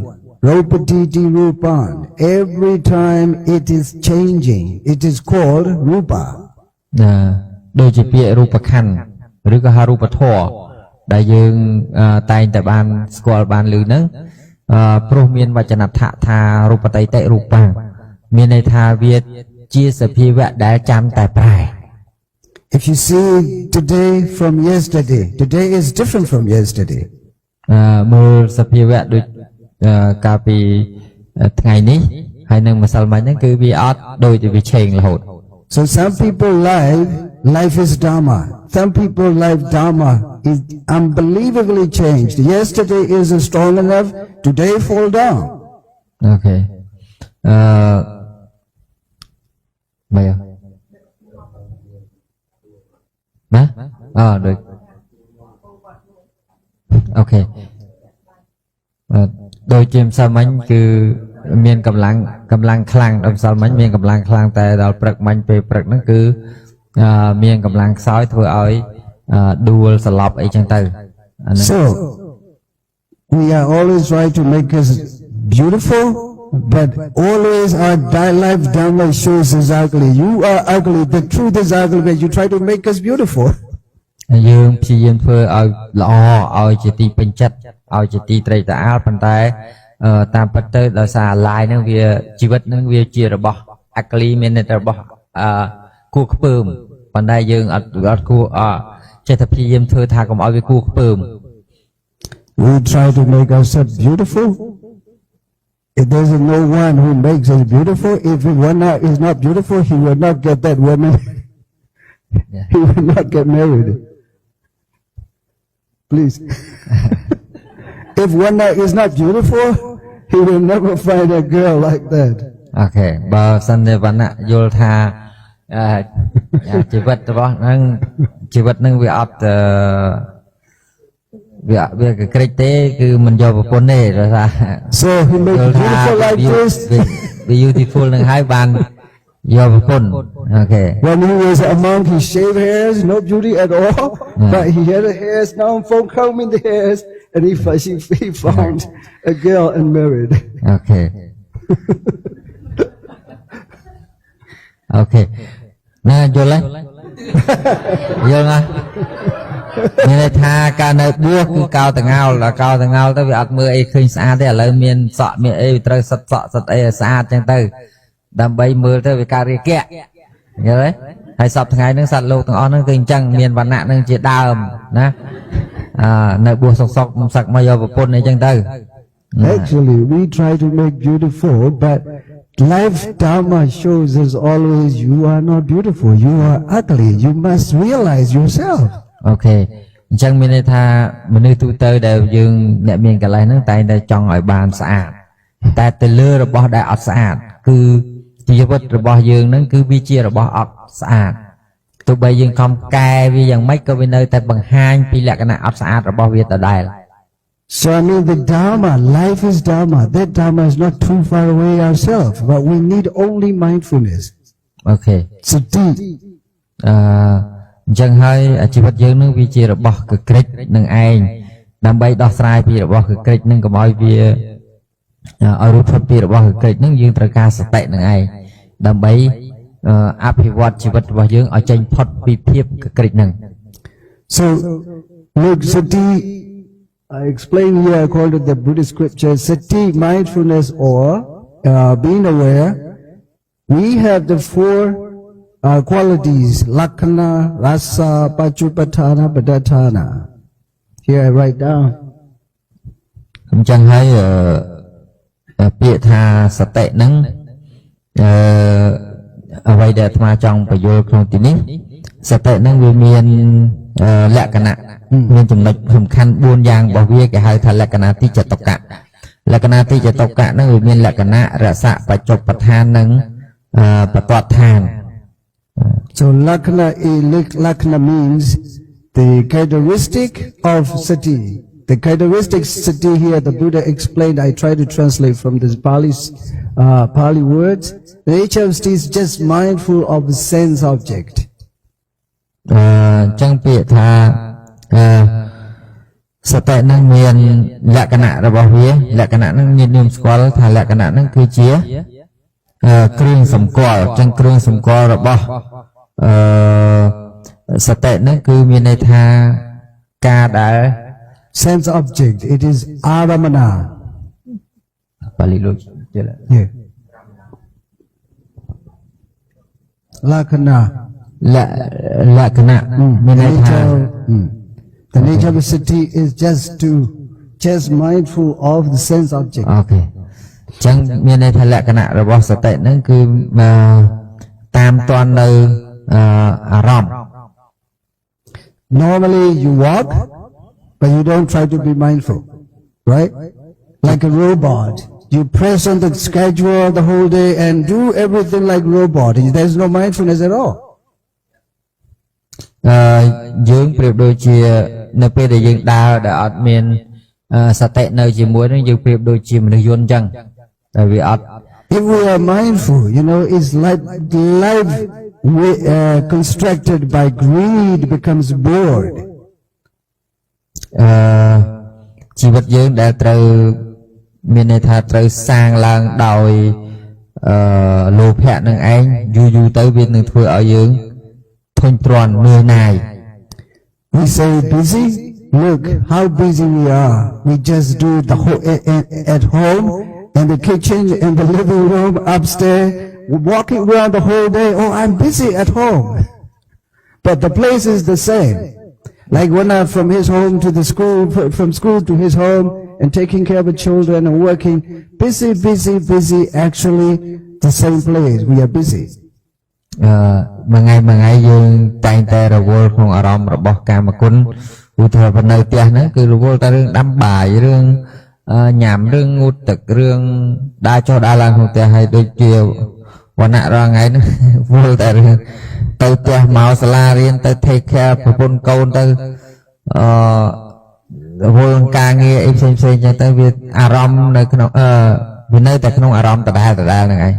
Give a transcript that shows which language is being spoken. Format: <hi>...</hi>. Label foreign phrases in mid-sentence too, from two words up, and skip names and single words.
<pi>Rupatiti Rupan.</pi> <en>Every time it is changing, it is called Rupa.</en> <km>ដូចជាពាក្យរូបខណ្ឌឬក៏ហៅរូបធម៌ដែលយើងតែងតែបានស្គាល់បានឮហ្នឹងព្រោះមានវចនដ្ឋថារូបតៃតិរូបាមានន័យថាវាជាសភាវៈដែលចាំតែប្រែ</km> <en>If you see today from yesterday, today is different from yesterday.</en> <km>មើលសភាវៈដូចកាលពីថ្ងៃនេះហើយនឹងម្សិលមិញហ្នឹងគឺវាអត់ដូចវាឆេងរហូត</km> <en>So some people life is Dhamma. Some people life Dhamma is unbelievably changed. Yesterday is strong enough, today fall down. Okay.</en> <km>មកណាដូចអូខេដូចជាម្សិលមិញគឺមានកម្លាំងខ្លាំងដល់ម្សិលមិញមានកម្លាំងខ្លាំងតែដល់ព្រឹកមិញពេលព្រឹកហ្នឹងគឺមានកម្លាំងខ្សោយធ្វើឲ្យដួលសន្លប់អីចឹងទៅ</km> <en>So we are always trying to make us beautiful, but always our life Dhamma shows us ugly. You are ugly. The truth is ugly, but you try to make us beautiful.</en> <km>យើងព្យាយាមធ្វើឲ្យល្អឲ្យជាទីពេញចិត្តឲ្យជាទីត្រេកត្រអាលប៉ុន្តែតាមពិតទៅដោយសារឡាយហ្នឹងវាជីវិតហ្នឹងវាជារបស់អាក្លីមានតែរបស់គួរខ្ពើមប៉ុន្តែយើងអត់គួរចេះតែព្យាយាមធ្វើថាកុំឲ្យវាគួរខ្ពើម</km> <en>We try to make ourselves beautiful. If there's no one who makes us beautiful, if one is not beautiful, he will not get that woman. He will not get married. Please. If one is not beautiful, he will never find a girl like that. Okay.</en> <km>បើសិនជាវណ្ណៈយល់ថាជីវិតរបស់ហ្នឹងជីវិតហ្នឹងវាអត់វាក្រិចទេគឺមិនយកប្រពន្ធទេដោយសារ</km> <en>So he made beautiful like this.</en> <km>Beautiful នឹងហើយបានយកប្រពន្ធ Okay.</km> <en>When he was a monk, he shaved hairs, no beauty at all. But he had the hairs, now phone combing the hairs, and he found a girl and married. Okay. Okay.</en> <km>ណាយល់ហើយយល់ណាមានន័យថាការនៅបួសគឺកោតងោលទៅវាអត់មើលអីឃើញស្អាតទេឥឡូវមានសក់មានអីត្រូវសិតសក់សិតអីឲ្យស្អាតចឹងទៅដើម្បីមើលទៅវាកើតរាគៈយល់ទេហើយសពថ្ងៃហ្នឹងសត្វលោកទាំងអស់ហ្នឹងគឺអញ្ចឹងមានវណ្ណៈហ្នឹងជាដើមណានៅបួសសុកមិនសឹកមកយកប្រពន្ធអីចឹងទៅ</km> <en>Actually, we try to make beautiful, but life Dhamma shows us always you are not beautiful, you are ugly, you must realize yourself. Okay.</en> <km>អញ្ចឹងមានន័យថាមនុស្សទូទៅដែលយើងអ្នកមានកលេសហ្នឹងតែងតែចង់ឲ្យបានស្អាតតែទៅលើរបស់ដែលអត់ស្អាតគឺជីវិតរបស់យើងហ្នឹងគឺវាជារបស់អត់ស្អាតទោះបីយើងខំកែវាយ៉ាងម៉េចក៏វានៅតែបង្ហាញពីលក្ខណៈអត់ស្អាតរបស់វាដដែល</km> <en>So I mean the Dhamma, life is Dhamma. That Dhamma is not too far away ourselves, but we need only mindfulness. Okay. Sati.</en> <km>អញ្ចឹងហើយជីវិតយើងនឹងវាជារបស់កក្រិចនឹងឯងដើម្បីដោះស្រាយពីរបស់កក្រិចនឹងកុំឲ្យវាឲ្យរួចផុតពីរបស់កក្រិចនឹងយើងត្រូវការសតិនឹងឯងដើម្បីអភិវឌ្ឍជីវិតរបស់យើងឲ្យចេញផុតពីភាពកក្រិចនឹង</km> <en>So look, Sati, I explain here according to the Buddhist scripture, Sati, mindfulness or being aware, we have the four qualities,</en> <pi>Lakkhana, Rasa, Pachupatthana, Padattana.</pi> <en>Here I write down.</en> <km>អញ្ចឹងហើយពាក្យថាសតិហ្នឹងអ្វីដែលអាត្មាចង់បញ្យល់ក្នុងទីនេះសតិហ្នឹងវាមានលក្ខណៈមានចំណុចសំខាន់4យ៉ាងរបស់វាគេហៅថាលក្ខណៈទីចតុកៈលក្ខណៈទីចតុកៈហ្នឹងវាមានលក្ខណៈរសៈបច្ចុប្បដ្ឋាននិងបតតដ្ឋាន</km> <en>So Lakkhana means the characteristic of Sati. The characteristic Sati here the Buddha explained, I try to translate from this Pali words. The nature of Sati is just mindful of the sense object.</en> <km>ចឹងពាក្យថាសតិនឹងមានលក្ខណៈរបស់វាលក្ខណៈនឹងមាននាមស្គាល់ថាលក្ខណៈនឹងគឺជាគ្រឿងសម្គាល់ចឹងគ្រឿងសម្គាល់របស់សតិនឹងគឺមានន័យថាការដែល</km> <en>sense object, it is aramana.</en> <km>បាលីលោកជឿ</km> <en>Yeah. Lakkhana. ละขณะมีในทาง The nature of a sati is just mindful of the sense object.</en> <km>โอเคចឹងមានន័យថាលក្ខណៈរបស់សតិហ្នឹងគឺតាមតាន់នៅអារម្មណ៍</km> <en>Normally you walk, but you don't try to be mindful, right? Like a robot. You press on the schedule the whole day and do everything like robot. There's no mindfulness at all.</en> <km>យើងប្រៀបដូចជានៅពេលដែលយើងដើរដែលអត់មានសតិនៅជាមួយនឹងយើងប្រៀបដូចជាមនុស្សយន្តចឹងតែវាអត់</km> <en>If we are mindful, it's like life constructed by greed becomes bored.</en> <km>ជីវិតយើងដែលត្រូវមានន័យថាត្រូវសាងឡើងដោយលោភៈនឹងឯងយូរទៅវានឹងធ្វើឲ្យយើងធុញទ្រាន់នឿយណាយ</km> <en>We say busy. Look how busy we are. We just do the whole at home, in the kitchen, in the living room, upstairs, walking around the whole day. Oh, I'm busy at home. But the place is the same. Like when I'm from his home to the school, from school to his home, and taking care of the children and working. Busy. Actually, the same place. We are busy.</en> <km>មួយថ្ងៃយើងតែងតែរវល់ក្នុងអារម្មណ៍របស់កាមគុណឧទាហរណ៍នៅផ្ទះហ្នឹងគឺរវល់តែរឿងដាំបាយរឿងញ៉ាំរឿងងូតទឹករឿងដើរចុះដើរឡើងក្នុងផ្ទះហើយដូចជាវណ្ណៈរាល់ថ្ងៃហ្នឹងវល់តែរឿងទៅផ្ទះមកសាលារៀនទៅ</km> <en>take care</en> <km>ប្រពន្ធកូនទៅវល់ការងារអីផ្សេងចឹងទៅវាអារម្មណ៍នៅក្នុងវានៅតែក្នុងអារម្មណ៍ដដែលហ្នឹងឯង</km>